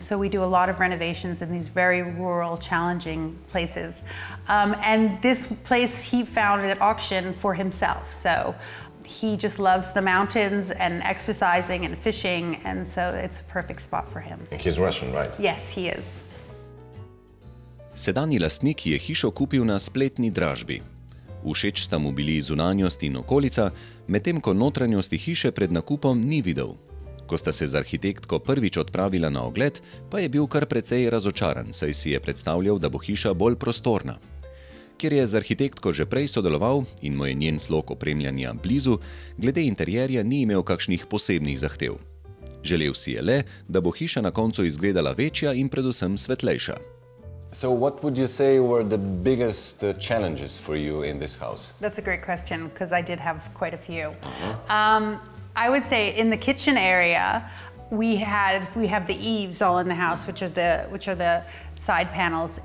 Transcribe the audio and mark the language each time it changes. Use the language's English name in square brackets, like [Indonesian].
[English] So we do a lot of renovations in these very rural, challenging places. And this place he found at auction for himself. So he just loves the mountains and exercising and fishing, and so it's a perfect spot for him. And he's Russian, right? Yes, he is. [Slovenian] Sedanji lastnik je hišo kupil na spletni dražbi. Všeč sta mu bili zunanjost in okolica, medtem ko notranjosti hiše pred nakupom ni videl. Ko sta se z arhitektko prvič odpravila na ogled, pa je bil kar precej razočaran, saj si je predstavljal, da bo hiša bolj prostorna. Ker je z arhitektko že prej sodeloval in mu je njen slog opremljanja blizu, glede interjerja ni imel kakšnih posebnih zahtev. Želel si je le, da bo hiša na koncu izgledala večja in predvsem svetlejša. [English] So what would you say were the biggest challenges for you in this house? That's a great question, because I did have quite a few. I would say in the kitchen area, we have the eaves all in the house, which are the side panels.